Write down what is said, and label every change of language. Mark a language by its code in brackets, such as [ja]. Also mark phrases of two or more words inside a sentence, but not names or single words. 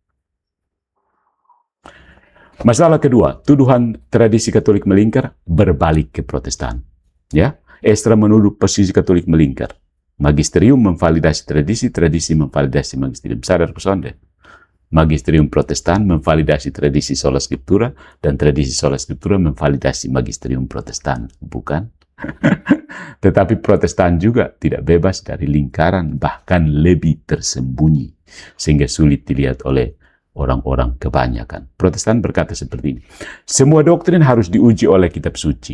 [id] Masalah kedua, tuduhan tradisi Katolik melingkar berbalik ke Protestan. Ya, Ezra menuduh posisi Katolik melingkar. Magisterium memvalidasi tradisi, tradisi memvalidasi magisterium. Sadar pesonde. Magisterium Protestan memvalidasi tradisi [la] sola scriptura, [id] dan tradisi [la] sola scriptura [id] memvalidasi magisterium Protestan. Bukan? Tetapi Protestan juga tidak bebas dari lingkaran, bahkan lebih tersembunyi. sehingga sulit dilihat oleh orang-orang kebanyakan. Protestan berkata seperti ini, semua doktrin harus diuji oleh kitab suci.